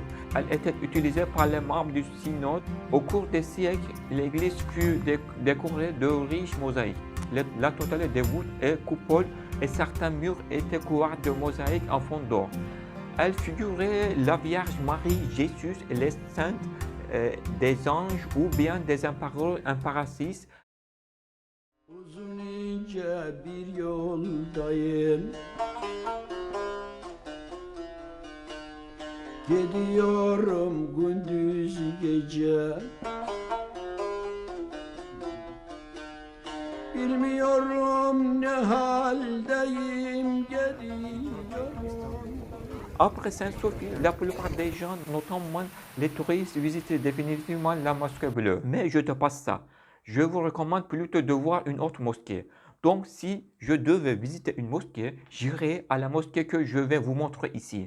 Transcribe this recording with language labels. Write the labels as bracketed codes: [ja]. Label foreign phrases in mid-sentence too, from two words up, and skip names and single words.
[fr] Elle était utilisée par les membres du synode. Au cours des siècles, l'église fut décorée de riches mosaïques. La totalité des voûtes et coupoles et certains murs étaient couverts de mosaïques en fond d'or. Elle figurait la Vierge Marie, Jésus et les saints, des anges ou bien des empereurs, impératrices. [tr] Uzun ince bir yoldayım, gidiyorum gündüz gece, bilmiyorum ne haldeyim, geliyorum. [fr] Après Sainte-Sophie, la plupart des gens, notamment les touristes, visitent définitivement la mosquée bleue. Mais je te passe ça. Je vous recommande plutôt de voir une autre mosquée. Donc, si je devais visiter une mosquée, j'irai à la mosquée que je vais vous montrer ici.